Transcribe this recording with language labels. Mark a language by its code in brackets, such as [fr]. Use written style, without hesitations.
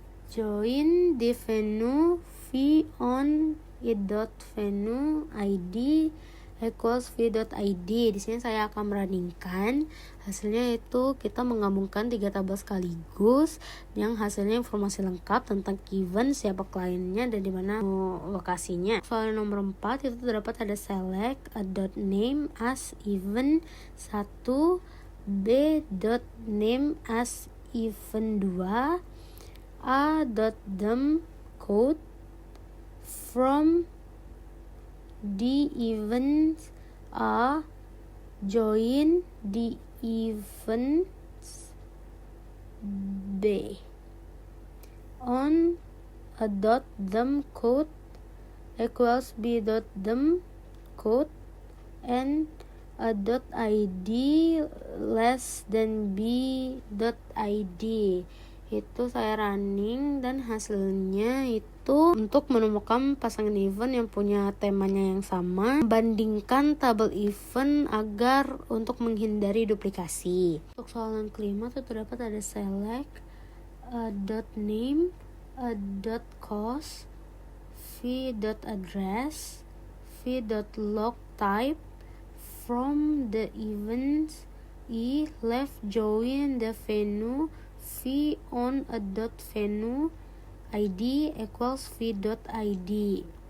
[en] Join the venue v on e dot venue id equals v dot id. [id] Di sini saya akan merunningkan hasilnya, itu kita menggabungkan 3 tabel sekaligus yang hasilnya informasi lengkap tentang event, siapa kliennya dan di mana lokasinya. Soal nomor 4 itu terdapat ada [en] select a dot name as event 1, b dot name as event 2, a dot them code from the events a join the events b on a dot them code equals b dot them code and a dot id less than b dot id. [id] Itu saya running dan hasilnya itu untuk menemukan pasangan event yang punya temanya yang sama, membandingkan tabel event agar untuk menghindari duplikasi. Untuk soal yang kelima itu terdapat ada [en] select a dot name, a dot cost, v dot address, v dot log type from the events left join the venue v on a dot venue id equals v dot id.